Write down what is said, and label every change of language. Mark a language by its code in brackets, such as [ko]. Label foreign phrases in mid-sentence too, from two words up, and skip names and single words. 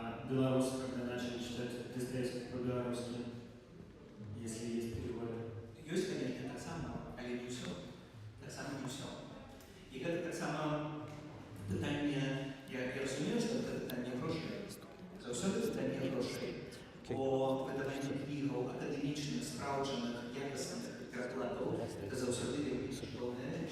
[ru] белорусы, когда начали читать Достоевского по-белорусски, если есть переводы? [be] Ёсць, конечно, таксама, але не ўсё. Таксама не ўсё. І гэта таксама пытанне, я разумею, што гэта пытанне грошай. Заўсёды пытанне грошай. Бо выдаванне кнігаў акадэмічных, спраўджаных, якасных перакладаў гэта заўсёды вельмі каштоўная рэч.